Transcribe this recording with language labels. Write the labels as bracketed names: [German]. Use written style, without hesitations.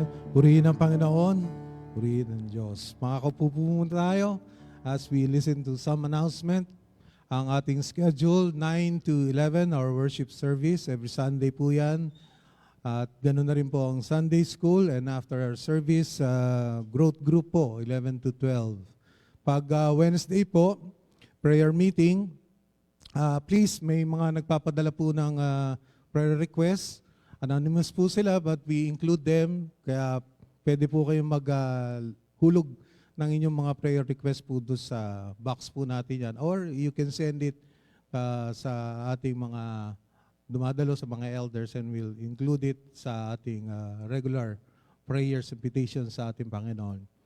[Filipino] Purihin ang Panginoon, purihin ang Diyos. Makakaupo po muna tayo [English] as we listen to some announcement. [Filipino] Ang ating schedule, 9 to 11, [English] our worship service. [Filipino] Every Sunday po yan. At ganoon na rin po ang Sunday school. [English] And after our service, growth group po, 11 to 12. [Filipino] Pag Wednesday po, prayer meeting. Please, may mga nagpapadala po ng prayer requests. [English] Anonymous po sila, but we include them. [Filipino] Kaya pwede po kayong maghulog ng inyong mga prayer requests po doon sa box po natin yan. [English] Or you can send it [Filipino] sa ating mga dumadalo sa mga elders, [English] and we'll include it [Filipino] sa ating regular prayers, invitations sa ating Panginoon.